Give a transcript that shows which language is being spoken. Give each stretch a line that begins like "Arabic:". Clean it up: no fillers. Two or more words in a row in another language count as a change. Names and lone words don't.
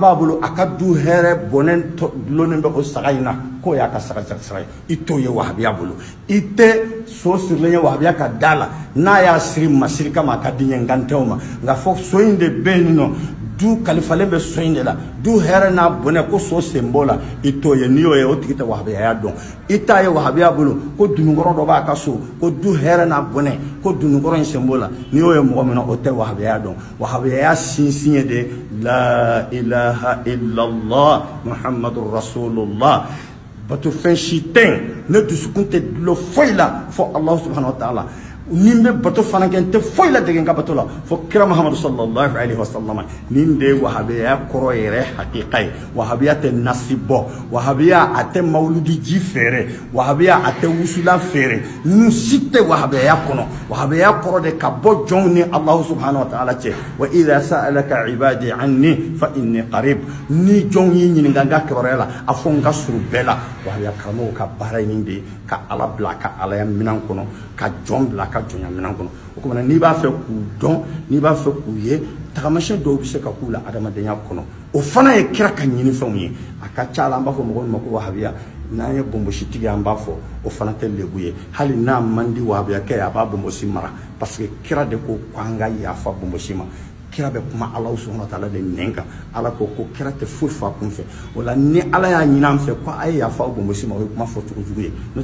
Bambara: b'a bolo a ka du hɛrɛ bɔnɛ dulonnen bɛ o saga in na k'o y'a ka saga ye i t'o ye wahabiya bolo i tɛ so sirilen ye wahabiya ka da la n'a y'a siri masiri kama a ka di n ye n tɛw ma nka fɔ so in de bɛ yen nɔ du kalifalen bɛ so in de la du hɛrɛ n'a bɔnɛ ko so sen b'o la i t'o ye n'i y'o ye o tigi tɛ wahabiyaya dɔn i t'a ye wahabiya bolo ko dunukɔrɔ dɔ b'a ka so ko du hɛrɛ n'a bɔnɛ ko dunukɔrɔ in sen b'o la n'i y'o ye mɔgɔ min na o tɛ wahabiyaya dɔn wahabiyaya sinsin ye de
Arabic: لا إله إلا الله محمد رسول الله
Bambara: bato fɛn si tɛ yen ne dusukun tɛ dulon foyi la fɔ
Arabic: الله سبحانه وتعالى
Bambara: ni n bɛ bato fana kɛ n tɛ foyi la dege n ka bato la fɔ kira Muhammadu
Arabic: صلى الله عليه وسلم
Bambara: nin de ye wahabiya kɔrɔ yɛrɛ hakika ye wahabiya tɛ nasi bɔ wahabiya a tɛ mawuludi ji feere wahabiya a tɛ wusula feere ninnu si tɛ wahabiya kɔnɔ wahabiya kɔrɔ de ka bɔ jɔnw ni
Arabic: الله سبحانه وتعالى
Bambara: cɛ
Arabic: وإذا سألك عبادي عني فإني قريب
Bambara: ni jɔnw y'i ɲininka n ka kibaruya la a fɔ n ka surun bɛɛ la wahabiya karamɔgɔw ka baara ye nin de ye ka Ala bila ka Ala ya minɛn kɔnɔ ka jɔn bila ka jɔnya minɛn kɔnɔ o kumana n'i b'a fɛ k'u dɔn n'i b'a fɛ k'u ye tagamasiyɛn dɔw bɛ se ka k'u la adamadenya kɔnɔ o fana ye kira ka ɲinifɛnw ye a ka ca la an b'a fɔ mɔgɔw ma ko wahabiya n'an ye bonbonsitigi an b'a fɔ o fana tɛ lebu ye hali n'a man di wahabiyakɛ a b'a bonbonsi mara
French: parce que
Bambara: kira de ko k'an ka yafa bonbonsi ma kira bɛ kuma
Arabic: الله سبحانه وتعالى
Bambara: de nɛn kan Ala ko kira tɛ foyi fɔ a kun fɛ o la ni Ala y'a ɲini an fɛ ko a ye yafa o bonbonsi ma o ye kuma fɔ cogo jugu ye n'o